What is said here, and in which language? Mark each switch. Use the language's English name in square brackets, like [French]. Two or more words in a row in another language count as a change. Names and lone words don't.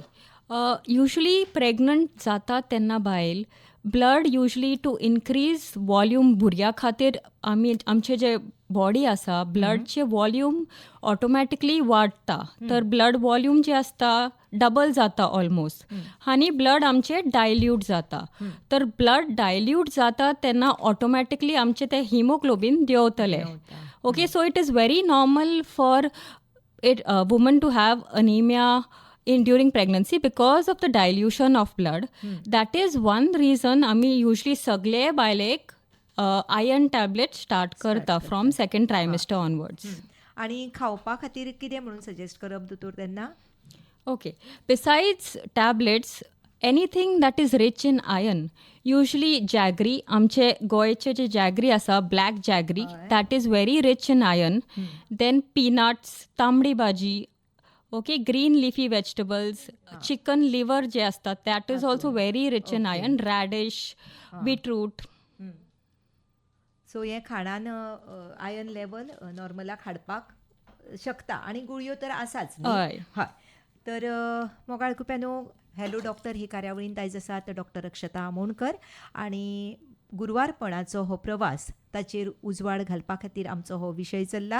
[Konkani] युजली प्रेग्नंट जाता तेन्ना बायल ब्लड युजली [English] to increase volume [Konkani] भुरग्या खातीर आमचे जे बॉडी आसा ब्लडचे वॉल्यूम ऑटोमॅटिकली वाडटा. तर ब्लड वॉल्यूम जे आसता डबल जाता ऑलमोस्ट आनी ब्लड आमचे डायल्यूट जाता. तर ब्लड डायल्यूट जाता तेन्ना ऑटोमॅटिकली आमचे ते हिमोग्लोबीन देंवतले. [English] okay, so it is very normal for woman to have anemia during pregnancy because of the dilution of blood. That is one reason आम्ही usually [Konkani] सगळे बायलेक [English] iron tablet start करता from second trimester onwards. [Konkani] आनी खावपा खातीर कितें म्हणून सजेस्ट करप दोतोर तेन्ना? [English] okay, besides tablets anything that is rich in iron, usually jaggery, [Konkani] आमचे गोंयचे जे [English] जॅगरी आसा black jaggery, that is very rich in iron. then peanuts, [Konkani] तांबडी भाजी, [English] okay, green leafy vegetables, chicken liver [Konkani] जे असतात [English] that is also very rich in iron, radish, beetroot. [Konkani] सो हे खाणान [English] iron level [Konkani] नॉर्मलाक हाडपाक शकता आनी गुळयो तर आसाच. हय. तर मोगाळ कुप्यानो, हॅलो डॉक्टर ही कार्यावळींत आयज आसात डॉक्टर अक्षता आमोणकर आनी गुरवारपणाचो हो प्रवास ताचेर उजवाड घालपा खातीर आमचो हो विशय चल्ला.